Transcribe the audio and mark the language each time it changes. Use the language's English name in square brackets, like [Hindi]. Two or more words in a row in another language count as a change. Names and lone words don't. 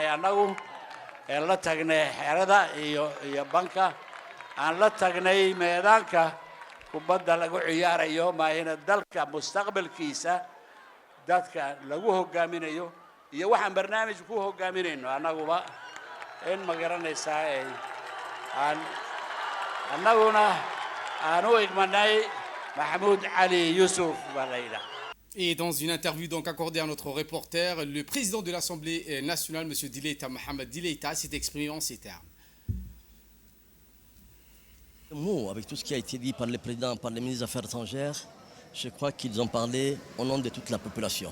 [Somali] annagu ee la tagnay xerada iyo banka aan la tagnay meedaanka kubadda lagu ciyaarayo maahina dalka mustaqbalkiisa dadka lagu hogaaminayo iyo waxaan barnaamij ku hogaaminayno annaguba in ma garanaysaa annaguna aan u igmanay Mahmoud Ali Youssouf baa la yidhaha. [French] Et dans une interview donc accordée à notre reporter, le président de l'Assemblée nationale, M. Dileita Mohamed Dileita, s'est exprimé en ces termes. Avec tout ce qui a été dit par le président, par les ministres des Affaires étrangères, je crois qu'ils ont parlé au nom de toute la population.